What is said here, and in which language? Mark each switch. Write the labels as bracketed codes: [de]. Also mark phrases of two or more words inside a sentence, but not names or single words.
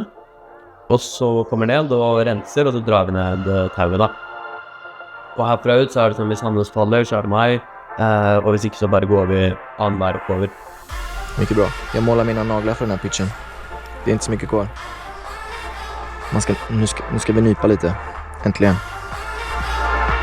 [no] Og så kommer ned og renser, og så drar vi ned tauet da. Og herfra ut så det sånn, hvis Hannes faller så det meg, og hvis ikke så bare går vi annenhver oppover. [sv] Mycket bra. Jag målar mina naglar för den här pitchen. Det är inte så mycket kvar. Nu ska vi nypa lite. Äntligen.